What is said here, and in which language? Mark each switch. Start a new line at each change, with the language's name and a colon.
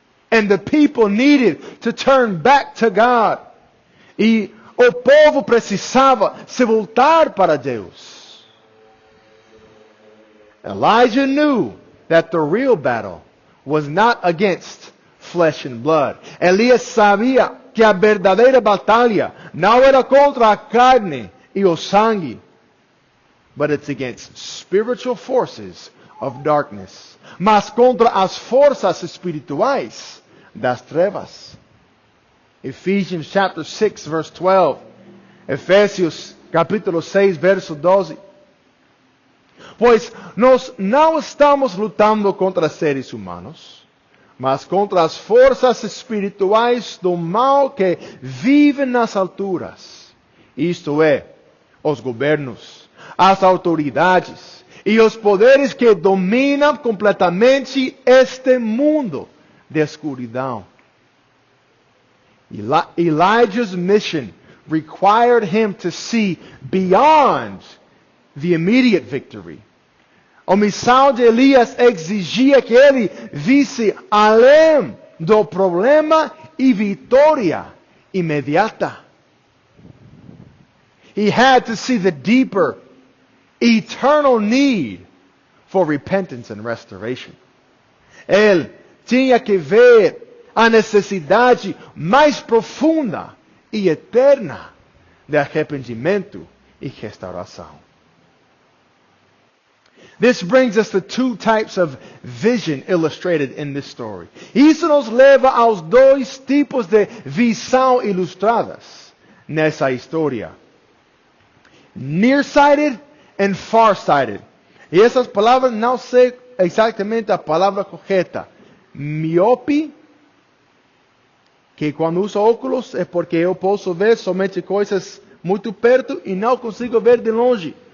English: And the people needed to turn back to God.
Portuguese: E o povo precisava se voltar para Deus.
English: Elijah knew that the real battle was not against flesh and blood.
Portuguese: Elias sabia que a verdadeira batalha não era contra a carne e o sangue,
English: but it's against spiritual forces of darkness.
Portuguese: Mas contra as forças espirituais das trevas.
English: Ephesians chapter 6 verse 12.
Portuguese: Efésios capítulo 6 verso 12. Pois nós não estamos lutando contra seres humanos, mas contra as forças espirituais do mal que vivem nas alturas. Isto é, os governos, as autoridades e os poderes que dominam completamente este mundo de escuridão.
English: Elijah's mission required him to see beyond the immediate victory.
Portuguese: A missão de Elias exigia que ele visse além do problema e vitória imediata.
English: He had to see the deeper, eternal need for repentance and restoration.
Portuguese: Ele tinha que ver a necessidade mais profunda e eterna de arrependimento e restauração.
English: This brings us to two types of vision illustrated in this story.
Portuguese: Isso nos leva aos dois tipos de visão ilustradas nessa história.
English: Nearsighted and farsighted.
Portuguese: E essas palavras não sei exatamente a palavra correta. Miope, que quando uso óculos é porque eu posso ver somente coisas muito perto e não consigo ver de longe.